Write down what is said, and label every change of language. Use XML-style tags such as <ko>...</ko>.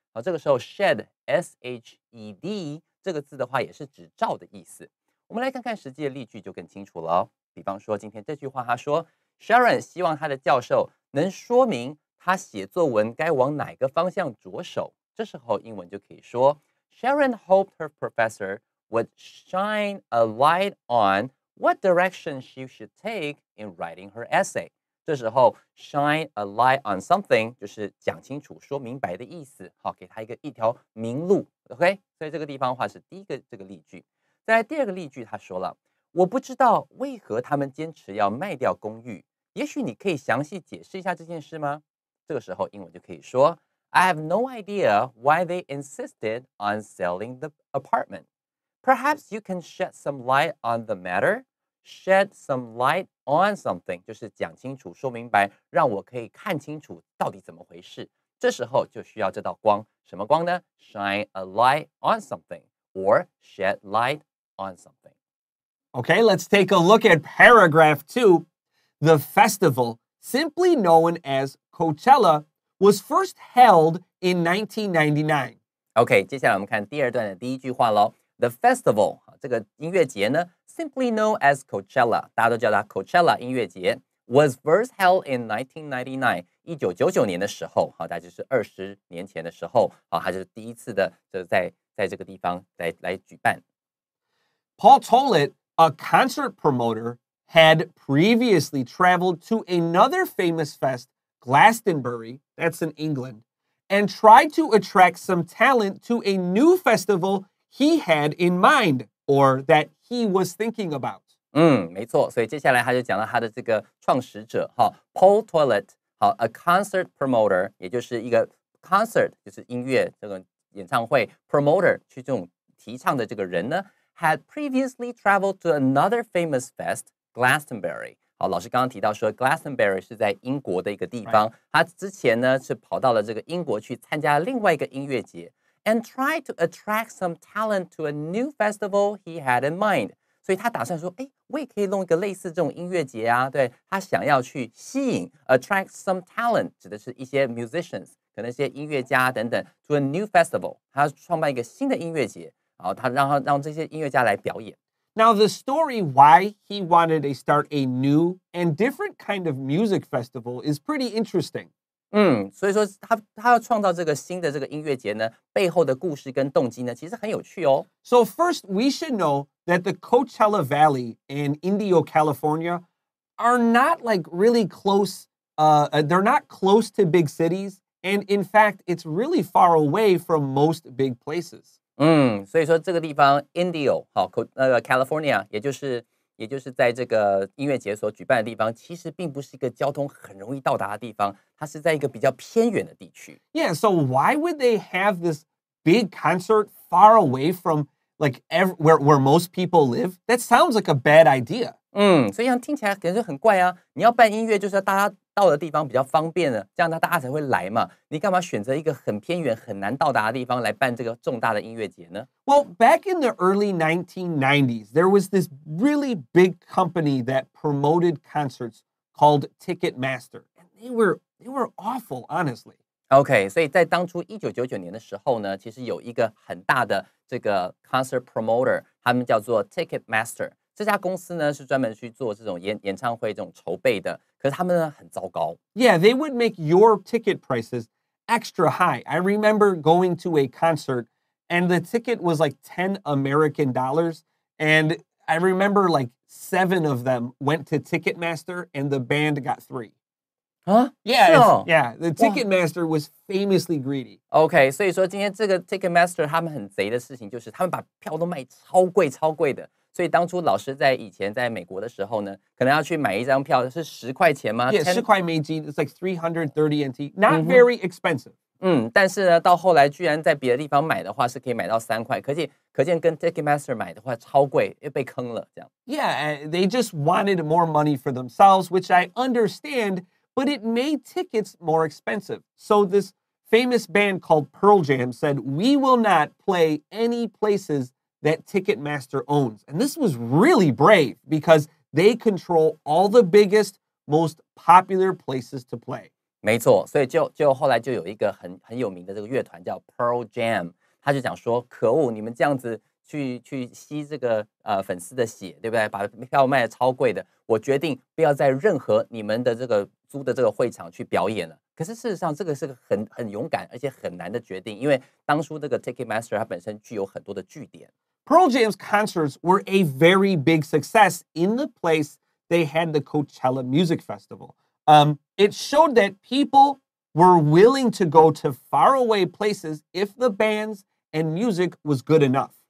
<zh>好，这个时候 shed S-H-E-D 这个字的话也是指照的意思。我们来看看实际的例句就更清楚了哦。比方说，今天这句话他说 ，Sharon 希望他的教授能说明他写作文该往哪个方向着手。这时候英文就可以说</zh> <en>，Sharon hoped her professor would shine a light on what direction she should take in writing her essay。</en> <zh>这时候</zh> <en>shine a light on something</en> <zh>就是讲清楚、说明白的意思。好，给他一条明路。OK， 所以这个地方的话是第一个这个例句。再来第二个例句，他说了。我不知道为何他们坚持要卖掉公寓，也许你可以详细解释一下这件事吗？这个时候英文就可以说</zh> <en>I have no idea why they insisted on selling the apartment. Perhaps you can shed some light on the matter. Shed some light on something</en> <zh>就是讲清楚、说明白，让我可以看清楚到底怎么回事。这时候就需要这道光，什么光呢？</zh> <en>Shine a light on something or shed light on something.Okay, let's take a look at paragraph 2. The festival, simply known as Coachella, was first held in 1999.</en> <zh>OK， 接下来我们看第二段的第一句话喽。</zh> <en>The festival</en> <zh>这个音乐节呢 ，</zh> <en>simply known as Coachella，</en> <zh>大家都叫它 Coachella 音乐节 ，</zh> <en>was first held in 1999，</en> <zh>1999年的时候，好，大概就是20年前的时候，好，它就是第一次的，就是在这个地方来举办。</zh> <en>Paul told it.A concert promoter had previously traveled to another famous fest, Glastonbury, that's in England, and tried to attract some talent to a new festival he had in mind, or that he was thinking about.</en> <zh>没错，所以接下来他就讲到他的这个创始者Paul Tollett， 好 ，</zh> <en>a concert promoter，</en> <zh>也就是一个 concert， 就是音乐这个演唱会 promoter 去这种提倡的这个人呢。</zh> <en>had previously traveled to another famous fest, Glastonbury.</en> <zh>好，老师刚刚提到说 Glastonbury 是在英国的一个地方，他之前呢是跑到了这个英国去参加另外一个音乐节 ，</zh> <en>and tried to attract some talent to a new festival he had in mind.</en> <zh>所以他打算说，我也可以弄一个类似这种音乐节啊，对他想要去吸引</zh> <en>attract some talent，</en> <zh>指的是一些 musicians， 可能一些音乐家等等</zh> <en>to a new festival，</en> <zh>他创办一个新的音乐节。好，他让这些音乐家来表演。</zh> <en>Now, the story why he wanted to start a new and different kind of music festival is pretty interesting.</en> <zh>所以说他要创造这个新的这个音乐节呢，背后的故事跟动机呢，其实很有趣哦。</zh> <en>So first, we should know that the Coachella Valley in Indio, California, are not like really close. They're not close to big cities, and in fact, it's really far away from most big places.</en> <zh>所以说这个地方 Indio 好，California 也就是在这个音乐节所举办的地方，其实并不是一个交通很容易到达的地方，它是在一个比较偏远的地区。</zh> <en>Yeah, so why would they have this big concert far away from like where most people live? That sounds like a bad idea.</en> <zh>所以这样听起来可能就很怪啊！你要办音乐，就是要大家到的地方比较方便的，这样大家才会来嘛。你干嘛选择一个很偏远、很难到达的地方来办这个重大的音乐节呢？</zh> <en>Well, back in the early 1990s, there was this really big company that promoted concerts called Ticketmaster. And they were awful, honestly.</en> <zh>OK， 所以在当初1999年的时候呢，其实有一个很大的这个 concert promoter， 他们叫做 Ticketmaster。这家公司呢是专门去做这种演唱会这种筹备的，可是他们呢很糟糕。</zh> <en>Yeah, they would make your ticket prices extra high. I remember going to a concert and the ticket was like 10 American dollars. And I remember like 7 of them went to Ticketmaster and the band got 3. 啊， Yeah, the Ticketmaster was famously greedy.</en> <zh>OK， 所以说今天这个 Ticketmaster 他们很贼的事情就是他们把票都卖超贵的。所以当初老师在以前在美国的时候呢，可能要去买一张票是10块钱吗？</zh> <en>Yeah,</en> <zh>10块美金,</zh> <en>it's like 330 NT. Not very expensive.</en> <zh>但是呢，到后来居然在别的地方买的话是可以买到3块，可见跟 Ticketmaster 买的话超贵，又被坑了这样。</zh> <en>Yeah, they just wanted more money for themselves, which I understand, but it made tickets more expensive. So this famous band called Pearl Jam said, "We will not play any places that Ticketmaster owns." And this was really brave because they control all the biggest, most popular places to play.</en> <zh>没错，所以就后来就有一个很有名的这个乐团叫 Pearl Jam， 他就讲说，可恶，你们这样子去吸这个粉丝的血，对不对？把票卖的超贵的，我决定不要在任何你们的这个租的这个会场去表演了。可是事实上，这个是个很勇敢而且很难的决定，因为当初这个 Ticketmaster 它本身具有很多的据点。</zh> <en>Pearl Jam's concerts were a very big success in the place they had the Coachella Music Festival. It showed that people were willing to go to faraway places if the bands and music was good enough.</en>